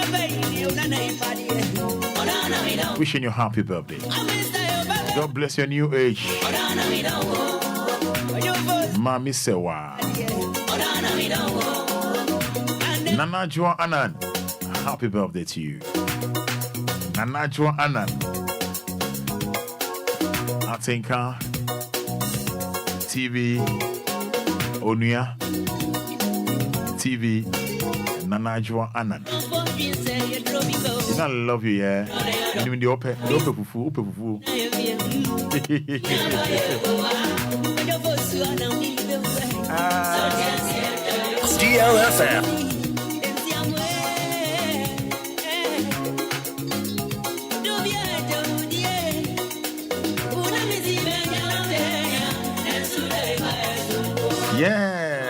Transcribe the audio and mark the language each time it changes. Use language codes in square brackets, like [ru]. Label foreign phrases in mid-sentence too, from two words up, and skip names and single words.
[en] Wishing you happy birthday. God bless your new age. Mami Sewa. Nana Joa Anan. Happy birthday to you. Nana Joa Anan. Atinka. TV. Onuya. TV. Nana Joa Anan. I love you, yeah. Even the open fufu. DLFM. Yeah.